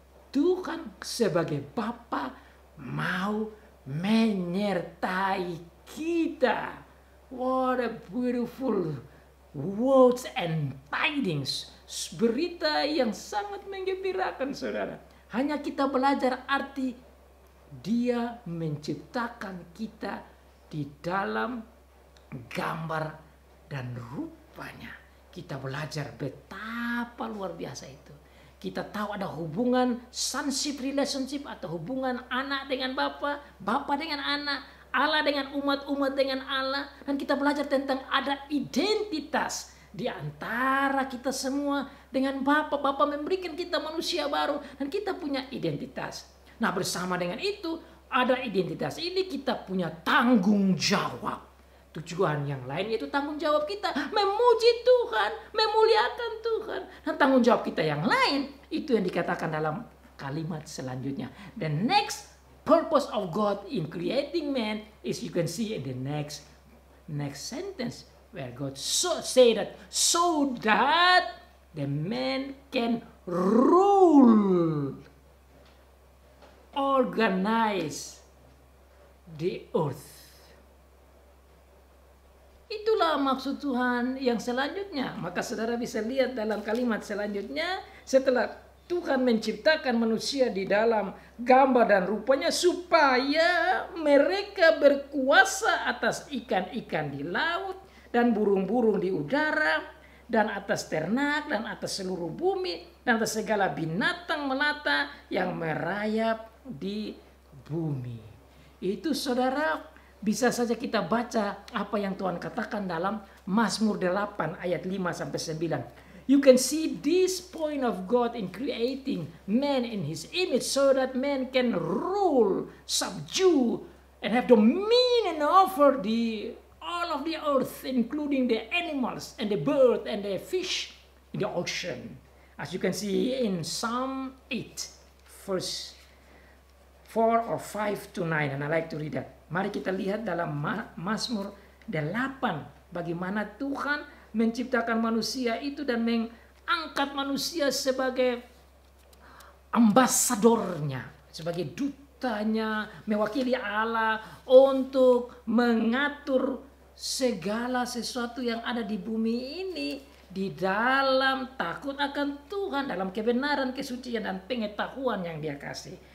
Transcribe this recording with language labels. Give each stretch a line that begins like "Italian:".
Indonesian: Tuhan sebagai Bapa mau menyertai kita.
English: What a beautiful words and tidings.
Indonesian: Berita yang sangat menggembirakan, saudara. Hanya kita belajar arti dia menciptakan kita di dalam gambar dan rupanya. Kita belajar betapa luar biasa itu. Kita tahu ada hubungan sonship relationship atau hubungan anak dengan bapa, bapa dengan anak, Allah dengan umat dengan Allah. Dan kita belajar tentang ada identitas di antara kita semua dengan Bapa. Bapa memberikan kita manusia baru dan kita punya identitas. Nah, bersama dengan itu ada identitas ini kita punya tanggung jawab. Tujuan yang lain yaitu tanggung jawab kita memuji Tuhan, memuliakan Tuhan. Dan tanggung jawab kita yang lain itu yang dikatakan dalam kalimat selanjutnya.
English: The next purpose of God in creating man is, you can see in the next sentence where God say that so that the man can rule, organize the earth.
Indonesian: Itulah maksud Tuhan yang selanjutnya. Maka saudara bisa lihat dalam kalimat selanjutnya, setelah Tuhan menciptakan manusia di dalam gambar dan rupanya supaya mereka berkuasa atas ikan-ikan di laut dan burung-burung di udara dan atas ternak dan atas seluruh bumi dan atas segala binatang melata yang merayap di bumi. Itu saudara bisa saja kita baca apa yang Tuhan katakan dalam Mazmur 8 ayat 5 sampai 9.
English: You can see this point of God in creating man in his image so that man can rule, subdue, and have dominion over all of the earth, including the animals and the bird and the fish in the ocean. As you can see in Psalm 8, verse 4 or 5 to 9, and I like to read that.
Indonesian: Mari kita lihat dalam Mazmur 8 bagaimana Tuhan menciptakan manusia itu dan mengangkat manusia sebagai ambasadornya, sebagai dutanya, mewakili Allah untuk mengatur segala sesuatu yang ada di bumi ini di dalam takut akan Tuhan, dalam kebenaran, kesucian, dan pengetahuan yang Dia kasih.